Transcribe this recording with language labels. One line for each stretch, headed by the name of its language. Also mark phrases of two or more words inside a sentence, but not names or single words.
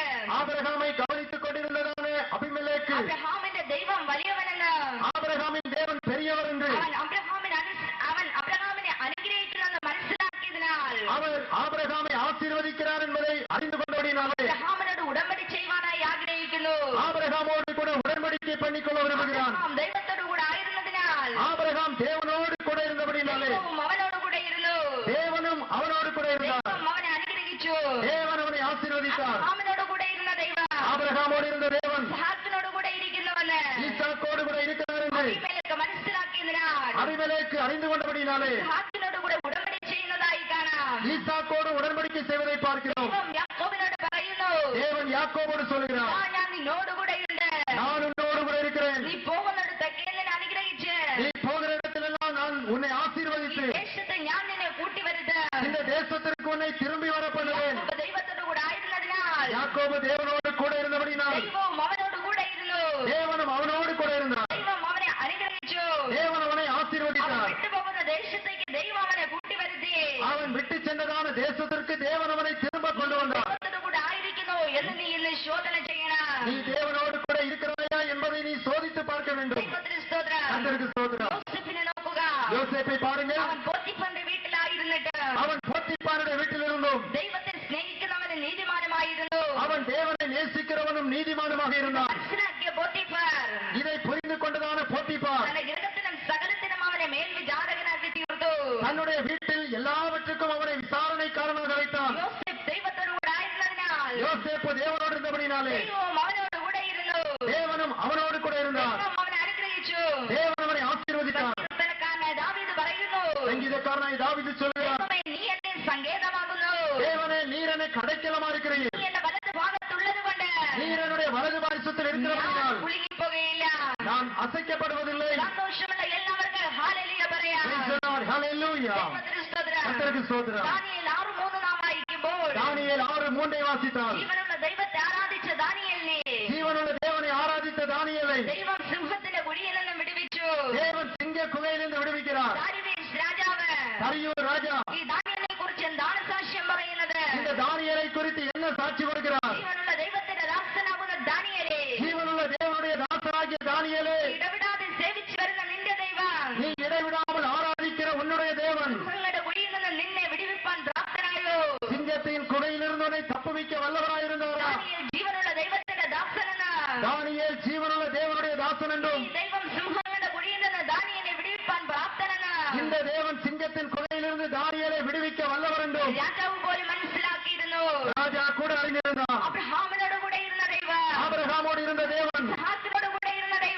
Tamil: ஆபிரகாமை கவனித்துக் கொண்டிருந்ததான அபிமெலேக்கு
Malayalam: അബ്രഹാമിന്റെ ദൈവം വലിയവനെന്ന്,
Tamil: ஆபிரகாமின் தேவன் பெரியவர் என்று
Malayalam: അവൻ അബ്രഹാമിനെ അനുഗ്രഹിക്കുന്നെന്ന് മനസ്സിലാക്കിയതിനാൽ
Tamil: அவர் ஆபிரகாமை ஆசீர்வதிக்கிறார் என்பதை அறிந்து கொண்டபடினாலே
Malayalam: അബ്രഹാമിനോട് ഉടമ്പടി ചെയ്യുവാനായി ആഗ്രഹിക്കുന്നു.
Tamil: ஆபிரகாமோடு கூட உடன்படிக்கை பண்ணிக்கொள்ள விரும்புகிறான்.
Malayalam: അബ്രഹാം ദൈവത്തോടു കൂടെ ആയിരുന്നതിനാൽ
Tamil: ஆபிரகாம் தேவனோடு கூட இருந்தபடினாலே
Malayalam: ദൈവവും അവനോട് കൂടെ ഇരുന്നു.
Tamil: தேவனும் அவனோடு கூட இருந்தார்.
Malayalam: ദൈവം അവനെ അനുഗ്രഹിച്ചു.
Tamil: தேவன் அவனை ஆசீர்வதித்தார்.
Malayalam: അബ്രഹാമിനോട് കൂടെ ഇരുന്ന ദൈവം
Tamil: ஆபிரகாமோடு இருந்த தேவன்
Malayalam: ഇസ്ഹാക്കിനോട് കൂടെ ഇരിക്കുന്നവന്
Tamil: ஈசாக்கோடு கூட இருக்கிறார் என்று
Malayalam: അബീമേലെക്ക് മനസ്സിലാക്കിയതിനാൽ
Tamil: அபிமெலேக்கு அறிந்து கொண்டபடினாலே
Malayalam: ഇസ്ഹാക്കിനോട് കൂടെ ഉടമ്പടി ചെയ്യുന്നതായി കാണാം.
Tamil: ஈசாக்கோடு உடன்படிக்கை செய்வதை பார்க்கிறோம்.
Malayalam: ദൈവം യാക്കോബിനോട് പറയുന്നു,
Tamil: தேவன் யாக்கோபோடு சொல்கிறார்,
Malayalam: ഞാൻ നിന്നോട് കൂടെ ഉണ്ട്.
Tamil: நான் உன்னோடு கூட இருக்கிறேன்.
Malayalam: നീ പോകുന്നിടത്തൊക്കെ എന്നെ അനുഗ്രഹിച്ച്
Tamil: நீ போகிற இடத்திலெல்லாம் நான் உன்னை ஆசீர்வதித்து
Malayalam: ദേശത്തെ ഞാൻ നിന്നെ കൂട്ടിവരുത്ത്.
Tamil: இந்த தேசத்திற்கு உன்னை திரும்பி வர பண்ணுவேன்.
Malayalam: യാക്കോബ് ദൈവത്തോട് കൂടെ ആയിരുന്നതിനാൽ
Tamil: யாக்கோபு தேவனோடு கூட இருந்தபடினால்
Malayalam: ദൈവവും അവനോട് കൂടെ ഇരുന്നു.
Tamil: தேவனும் அவனோடு கூட இருந்தார்.
Malayalam: ദൈവം അവനെ അനുഗ്രഹിച്ചു.
Tamil: தேவன் அவனை
Malayalam: അവൻ
Tamil: ஆசீர்வதித்தார்.
Malayalam: വിട്ടുപോകുന്ന ദേശത്തേക്ക് ദൈവം അവനെ കൂട്ടിവരുത്തി.
Tamil: அவன் விட்டு சென்றதான தேசத்திற்கு தேவன் அவனை திரும்ப கொண்டு வந்தார்.
Malayalam: ദൈവത്തോട് കൂടെ ആയിരിക്കുന്നു എന്ന് നീ ഇന്ന് ശോധന ചെയ്യണം.
Tamil: நீ தேவனோடு கூட இருக்கிறாயா என்பதை நீ சோதித்து பார்க்க வேண்டும்.
Malayalam: ദൈവത്തിന് സ്തോത്രം.
Tamil: கர்த்தருக்கு ஸ்தோத்திரம்.
Malayalam: യോസേഫിനെ നോക്കുക.
Tamil: யோசேப்பை பாருங்கள்.
Malayalam: അവൻ പോത്തിഫറിന്റെ വീട്ടിലായിരുന്നിട്ട്
Tamil: அவன் போத்திப்பாருடைய வீட்டில் இருந்தும்
Malayalam: ദൈവത്തെ സ്നേഹിക്കുന്നവന് നീതിമാനുമായിരുന്നു.
Tamil: அவன் தேவனை நேசிக்கிறவனும் நீதிமானுமாக இருந்தான்.
Malayalam: മനസ്സിലാക്കിയ പോത്തിഫർ
Tamil: இதை புரிந்து கொண்டதான போத்திப்பார்
Malayalam: തന്റെ ഗൃഹത്തിനും സകലത്തിനും അവനെ മേൽവിചാരകനാക്കി തീർത്തു.
Tamil: தன்னுடைய வீட்டில் எல்லாவற்றுக்கும் அவனை விசாரணைக்காரனாக வைத்தான்.
Malayalam: യോസേഫ് ദൈവത്തോടു കൂടെ ആയിരുന്നതിനാൽ
Tamil: யோசேப்பு தேவனோடு இருந்தபடினாலே
Malayalam: ദൈവവും അവനോട് കൂടെ ഇരുന്നു.
Tamil: தேவனும் அவனோடு கூட இருந்தார்.
Malayalam: ദൈവം അവനെ അനുഗ്രഹിച്ചു.
Tamil: தேவன் அவனை ஆசீர்வதித்தார்.
Malayalam: കീർത്തനക്കാരനായ ദാവീദ് പറയുന്നു,
Tamil: சங்கீதக்காரனாய் தாவீது சொல்கிறார்,
Malayalam: ദൈവമേ, നീ എന്നെ സങ്കേതമാകുന്നു.
Tamil: தேவனே நீர் என்னை கடைக்கலமா இருக்கிறீர்.
Malayalam: നീ എന്റെ വലത് ഭാഗത്തുള്ളത് കൊണ്ട്
Tamil: நீர் என்னுடைய வலது பாரிசத்தில் இருக்கிறபடியால்
Malayalam: കുലുങ്ങിപ്പോകുകയില്ല.
Tamil: நான் அசைக்கப்படுவதில்லை.
Malayalam: സന്തോഷമുള്ള എല്ലാവർക്കും ഹല്ലേലൂയ പറയാം.
English: Praise the Lord. Hallelujah.
Malayalam: ദൈവത്തിന് സ്തോത്രം.
Tamil: கர்த்தருக்கு ஸ்தோத்திரம்.
Malayalam: ദാനിയേൽ 6:3 നാം വായിക്കുമ്പോൾ
Tamil: தானியேல் 6:3 வாசித்தால்
Malayalam: ജീവനുള്ള ദൈവത്തെ ആരാധിച്ച ദാനിയേലിനെ
Tamil: ஜீவனுள்ள தேவனை ஆராதித்த தானியேலை
Malayalam: ദൈവം സിംഹത്തിന്റെ കുഴിയിൽ നിന്നും വിടുവിച്ചു.
Tamil: தேவன் சிங்க குகையிலிருந்து விடுவிக்கிறார்.
Malayalam: ദാരിവേശ് രാജാവ്
Tamil: தரியூர் ராஜா
Malayalam: ഈ ദാനിയേലിനെ കുറിച്ച് എന്താണ് സാക്ഷ്യം പറയുന്നത്?
Tamil: இந்த தானியேலை குறித்து என்ன சாட்சி கொடுக்கிறார்?
Malayalam: ജീവനുള്ള ദൈവത്തിന്റെ ദാസനാകുന്ന ദാനിയേലേ,
Tamil: ஜீவனுள்ள தேவனுடைய தாசனாகிய தானியேலே,
Malayalam: ഇടവിടാതെ സേവിച്ചു വരുന്ന നിന്റെ ദൈവം
Tamil: நீ இடைவிடாமல் ஆராதிக்கிற உன்னுடைய தேவன்
Malayalam: സിംഹങ്ങളുടെ കുഴിയിൽ നിന്ന് നിന്നെ വിടുവിപ്പാൻ പ്രാപ്തനായോ?
Tamil: சிங்கத்தின் குகையிலிருந்து உன்னை தப்புவிக்க வல்லவராயிருந்தாரா?
Malayalam: ദാനിയേൽ ജീവനുള്ള ദൈവത്തിന്റെ ദാസനെന്ന്.
Tamil: தானியேல் ஜீவனுள்ள தேவனுடைய தாசன் என்றும்
Malayalam: ഈ ദൈവം സിംഹങ്ങളുടെ കുഴിയിൽ നിന്ന് ദാനിയേലിനെ വിടുവിപ്പാൻ പ്രാപ്തനെന്ന്
Tamil: இந்த தேவன் சிங்கத்தின் குகையிலிருந்து தானியேலை விடுவிக்க வல்லவர் என்றும்
Malayalam: രാജാവ് പോലും മനസ്സിലാക്കിയിരുന്നു.
Tamil: ராஜா கூட அறிந்திருந்தான்.
Malayalam: അബ്രഹാമിനോട് കൂടെ ഇരുന്ന ദൈവം,
Tamil: ஆபிரகாமோடு இருந்த தேவன்
Malayalam: ഇസ്ഹാക്കിനോട് കൂടെ ഇരുന്ന